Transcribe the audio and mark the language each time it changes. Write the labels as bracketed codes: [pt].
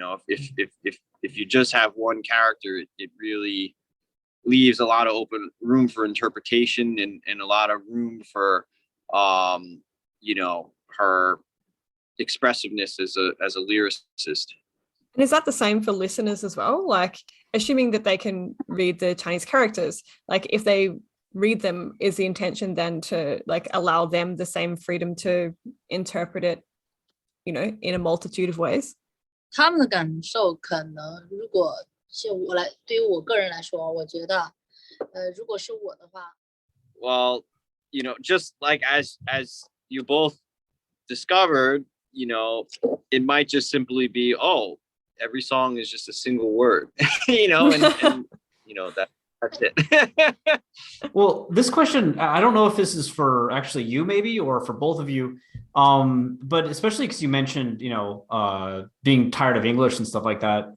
[en] If you just have one character, it really leaves a lot of open room for interpretation and a lot of room for her expressiveness as a lyricist. And is that the same for listeners as well? Like, assuming that they can read the Chinese characters, like if they read them, is the intention then to like allow them the same freedom to interpret it, in a multitude of ways? [zh] 他们的感受可能，如果是对于我个人来说，我觉得，如果是我的话 [en] ，well, just like as you both discovered, it might just simply be, oh, every song is just a single word, and that's it. Well, this question, I don't know if this is for actually you maybe, or for both of you, but especially because you mentioned, being tired of English and stuff like that.